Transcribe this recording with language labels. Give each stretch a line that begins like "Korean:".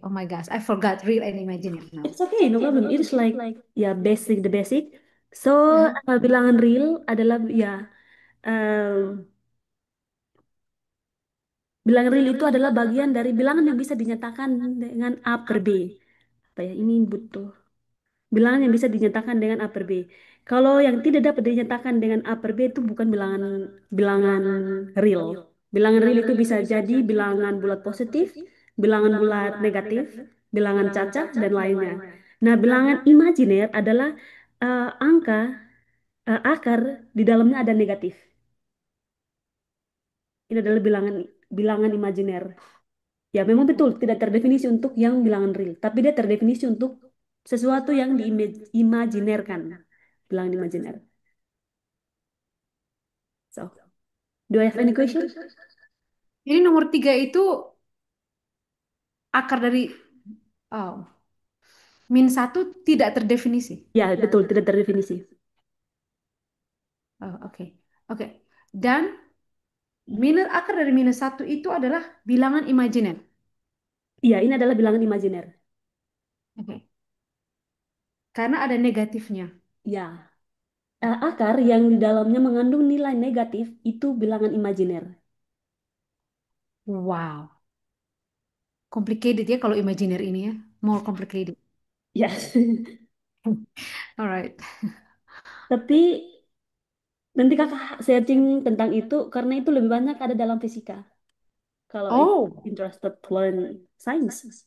English: Oh my gosh, I forgot real and imaginary now. It's okay, no problem. It's like ya basic the basic. So Uh-huh.
Indonesian: bilangan real adalah ya em, bilangan real itu adalah bagian dari bilangan yang bisa dinyatakan dengan A per B. Apa ya? Ini butuh bilangan yang bisa dinyatakan dengan A per B. Kalau yang tidak dapat dinyatakan dengan A per B itu bukan bilangan bilangan real. Bilangan real itu bisa jadi bilangan bulat positif, bilangan bulat negatif, bilangan cacah, dan lainnya. Nah, bilangan imajiner adalah angka akar di dalamnya ada negatif. Ini adalah bilangan bilangan imajiner. Ya, memang betul tidak terdefinisi untuk yang bilangan real, tapi dia terdefinisi untuk sesuatu yang diimajinerkan. Bilangan imajiner.
English: So, do I have any question?
Indonesian: Jadi nomor 3 itu akar dari oh, min 1 tidak terdefinisi. Ya, betul tidak terdefinisi. Oh, oke. Oke. Dan minus akar dari minus 1 itu adalah bilangan imajiner. Iya, ini adalah bilangan imajiner. Oke. Karena ada negatifnya. Ya, akar yang di dalamnya mengandung nilai negatif itu bilangan imajiner. Wow. Complicated ya kalau imajiner ini ya. More complicated.
English: Yes. Alright.
Indonesian: Tapi nanti kakak searching tentang itu karena itu lebih banyak ada dalam fisika. Kalau Oh,
English: interested learn science.